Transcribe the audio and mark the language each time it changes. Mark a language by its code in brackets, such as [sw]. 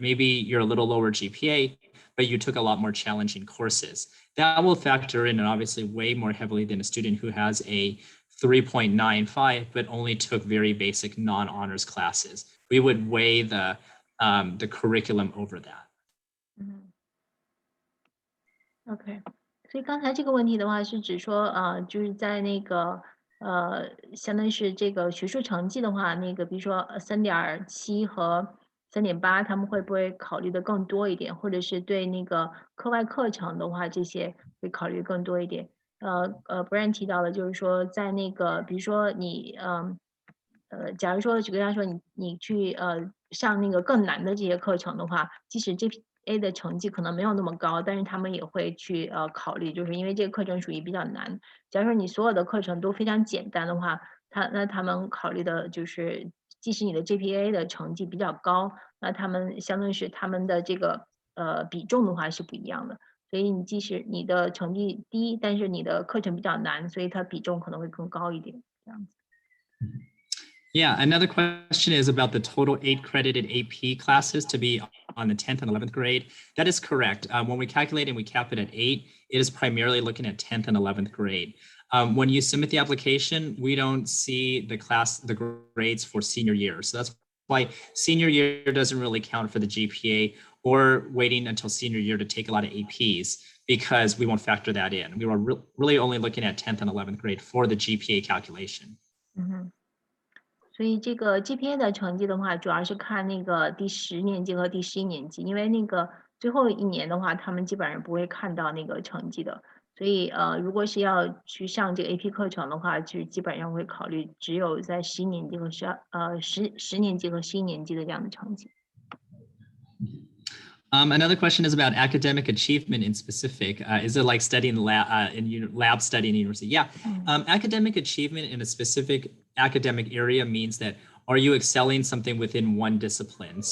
[en] Maybe you're a little lower GPA, but you took a lot more challenging courses. That will factor in and obviously way more heavily than a student who has a 3.95, but only took very basic non-honors classes. We would weigh the curriculum over that. [zh] OK， 所以刚才这个问题的话是指说，就是在那个相当于是这个学术成绩的话，那个比如说3.7和3.8，他们会不会考虑的更多一点，或者是对那个课外课程的话，这些会考虑更多一点。 Bryan 提到的就是说，在那个比如说你假如说举个例来说，你去上那个更难的这些课程的话，即使GPA 的成绩可能没有那么高，但是他们也会去考虑，就是因为这个课程属于比较难。假如说你所有的课程都非常简单的话，那他们考虑的就是，即使你的 GPA 的成绩比较高，那他们相当于是他们的这个比重的话是不一样的。所以你即使你的成绩低，但是你的课程比较难，所以它比重可能会更高一点，这样子。 [en] Yeah, another question is about the total 8 credited AP classes to be on the 10th and 11th grade. That is correct. When we calculate and we cap it at 8, it is primarily looking at 10th and 11th grade. When you submit the application, we don't see the grades for senior year. So that's why senior year doesn't really count for the GPA or waiting until senior year to take a lot of APs. because we won't factor that in. We were really only looking at 10th and 11th grade for the GPA calculation. [zh] 所以这个 GPA 的成绩的话，主要是看那个第10年级和第11年级，因为那个最后一年的话，他们基本上不会看到那个成绩的。所以如果是要去上这个 AP 课程的话，就基本上会考虑只有在10年级和10年级和11年级的这样的成绩。 [en] Another question is about academic achievement in specific. Is it like studying lab study in university? Yeah. Academic achievement in a specific academic area means that are you excelling something within one discipline?